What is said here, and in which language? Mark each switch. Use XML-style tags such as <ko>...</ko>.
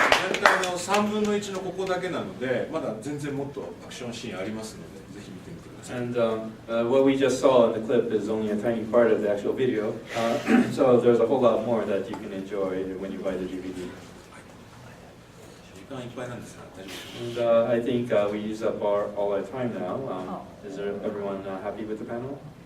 <ja>全体の3分の1のここだけなのでまだ全然もっとアクションシーンありますのでぜひ見てみてください</ja> <en>And what we just saw in the clip is only a tiny part of the actual video. So there's a whole lot more that you can enjoy when you buy the DVD.</en> <ja>時間いっぱいなんですが大丈夫ですか</ja> <en>And I think we used up all our time now. Is everyone happy with the panel?</en>